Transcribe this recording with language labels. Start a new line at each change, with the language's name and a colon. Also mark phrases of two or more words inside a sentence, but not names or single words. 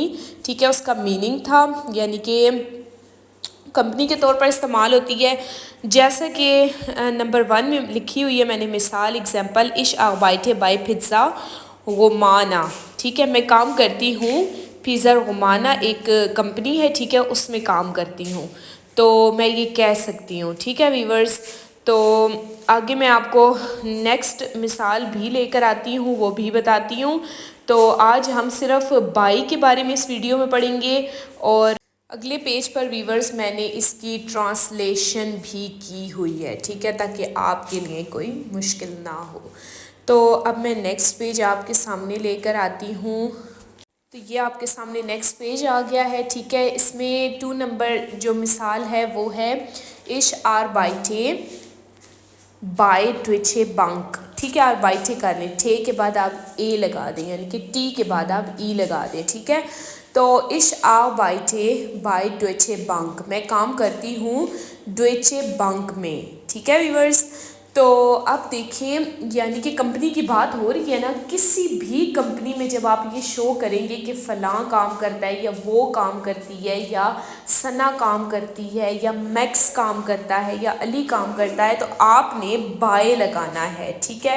Urdu: ٹھیک ہے، اس کا مینِنگ تھا یعنی کہ کمپنی کے طور پر استعمال ہوتی ہے. جیسا کہ نمبر 1 میں لکھی ہوئی ہے میں نے مثال، ایگزامپل,
German: ich arbeite bei Pizza Romana.
Urdu: ٹھیک ہے، میں کام کرتی ہوں پیزا رومانا، ایک کمپنی ہے. ٹھیک ہے، اس میں کام کرتی ہوں. تو میں یہ کہہ سکتی ہوں، ٹھیک ہے ویورز۔ تو آگے میں آپ کو نیکسٹ مثال بھی لے کر آتی ہوں، وہ بھی بتاتی ہوں۔ تو آج ہم صرف بائی کے بارے میں اس ویڈیو میں پڑھیں گے، اور اگلے پیج پر ویورز میں نے اس کی ٹرانسلیشن بھی کی ہوئی ہے، ٹھیک ہے، تاکہ آپ کے لیے کوئی مشکل نہ ہو۔ تو اب میں نیکسٹ پیج آپ کے سامنے لے کر آتی ہوں۔ تو یہ آپ کے سامنے نیکسٹ پیج آ گیا ہے، ٹھیک ہے۔ اس میں 2 نمبر جو مثال ہے وہ ہے
German: ich arbeite bei Deutsche Bank،
Urdu: ٹھیک ہے۔ arbeite کر لیں، ٹھے کے بعد آپ اے لگا دیں، یعنی کہ ٹی کے بعد آپ ای لگا دیں، ٹھیک ہے۔
German: تو ich arbeite bei Deutsche Bank،
Urdu: میں کام کرتی ہوں Deutsche Bank میں، ٹھیک ہے ویورز۔ تو اب دیکھیں، یعنی کہ کمپنی کی بات ہو رہی ہے نا، کسی بھی کمپنی میں جب آپ یہ شو کریں گے کہ فلاں کام کرتا ہے یا وہ کام کرتی ہے یا ثنا کام کرتی ہے یا میکس کام کرتا ہے یا علی کام کرتا ہے، تو آپ نے بائے لگانا ہے، ٹھیک ہے۔